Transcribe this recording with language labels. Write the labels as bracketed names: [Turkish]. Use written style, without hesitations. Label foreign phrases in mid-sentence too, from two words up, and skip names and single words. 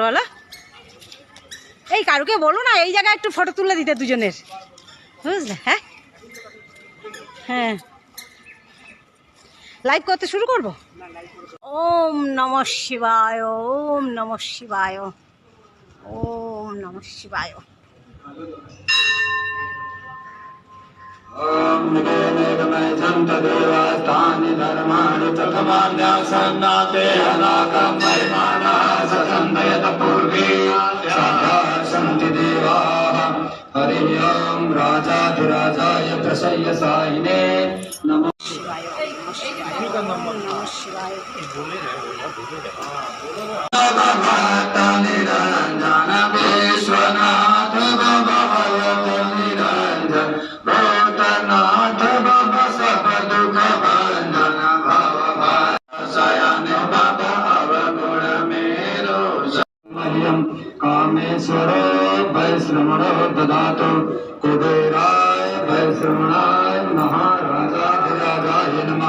[Bangla] বলো, এই কারুকে বলো না এই জায়গায় একটু ফটো তুলে দিতে দুজনের, বুঝলে? হ্যাঁ হ্যাঁ, লাইভ করতে শুরু করব। [Sanskrit] ওম নমঃ শিবায়, ওম নমঃ শিবায়, ওম নমঃ শিবায়। ओम निगमे देवास्तानि धर्माणि प्रथमान्यासन्नाते अनाकं महिमाना ससन्दयत पूर्वे सदा सन्ति देवाः। हरि ओम राजाधिराजाय प्रसय्यसायिने नमः शिवाय। नमः शिवाय। [Hindi] निरंजन विश्वनाथ बाबा निरंजन भूतनाथ बाबा सब दुख भंजन भव शयन बाबा अवगुण मेरो [Sanskrit] मह्यम कामेश्वरो वैश्रवणो ददातु कुबेराय वैश्रवणाय महाराजाधिराजाय नमः।